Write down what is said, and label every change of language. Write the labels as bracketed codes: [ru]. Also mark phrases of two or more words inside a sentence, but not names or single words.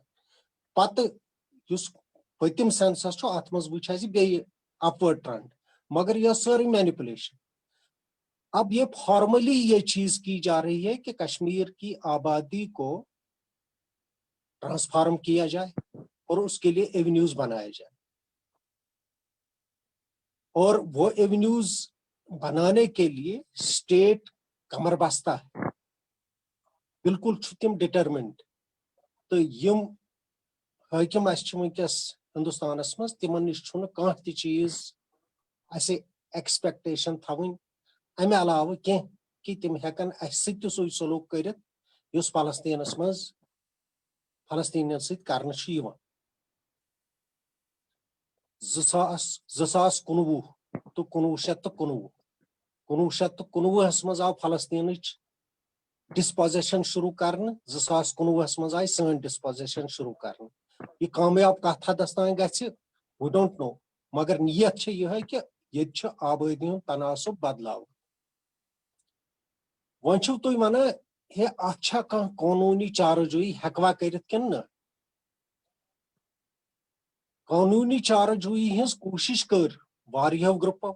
[ks] پتہٕ یُس پٔتِم سینسس چھُ اتھ منٛز وٕچھ اَسہِ بیٚیہِ [en] upward trend. [ur] مگر یہ ساری مینیپولیشن. اب یہ فارملی یہ چیز کی جا رہی ہے کہ کشمیر کی آبادی کو ٹرانسفارم کیا جائے اور اس کے لیے ایونیوز بنائے جائے. اور وہ ایونیوز بنانے کے لیے اسٹیٹ کمر بستہ ہے. [ks] بالکل چھُ تِم ڈٹرمنڈ. تو یم حٲکِم اَسہِ چھِ وٕنکیٚس ہندوستانس منٛز تِمن نِش چھُنہٕ کانٛہہ تہِ چیٖز اَسہِ ایکسپیکٹیشن تھاوٕنۍ امہِ علاوٕ کینٛہہ کہِ تِم ہٮ۪کن اَسہِ سۭتۍ تہِ سُے سلوٗک کٔرِتھ یُس فلسطیٖنس منٛز فلسطیٖنین سۭتۍ کرنہٕ چھُ یِوان. 2019 تہٕ 1919 1919 منٛز آو فلسطیٖنٕچ ڈسپوزیشن شروٗع کرنہٕ. 2019 منٛز آیہِ سٲنۍ ڈسپوزیشن شروٗع کرنہٕ. یہِ کامیاب کتھ حدس تام گژھِ [en] we don't know. [ks] مگر نیت چھِ یِہے کہِ ییٚتہِ چھُ آبٲدی ہُنٛد تناسب بدلاو. وۄنۍ چھِو تُہۍ ونان ہے اتھ چھا کانٛہہ قونوٗنی چارٕجویی ہٮ۪کوا کٔرِتھ کِنہٕ نہ. قونوٗنی چارٕجویی ہٕنٛز کوٗشش کٔر واریاہو گروپو.